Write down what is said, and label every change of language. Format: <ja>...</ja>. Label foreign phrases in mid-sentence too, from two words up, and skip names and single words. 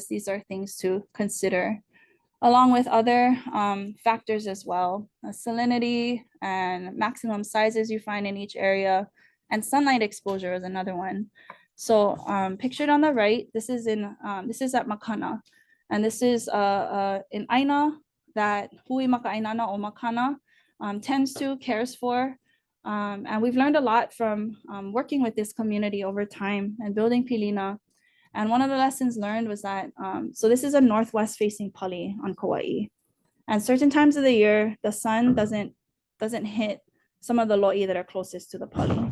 <en>These are things to consider, along with other factors as well. Salinity and maximum sizes you find in each area, and sunlight exposure is another one. So pictured on the right, this is at Makana, and this is in Aina that</en> <haw>hui maka'ainana o Makana</haw> <en>tends to, cares for, and we've learned a lot from working with this community over time and building pilina. And one of the lessons learned was that, so this is a northwest facing poly on Kauai, and certain times of the year, the sun doesn't hit some of the lo'i that are closest to the poly.</en>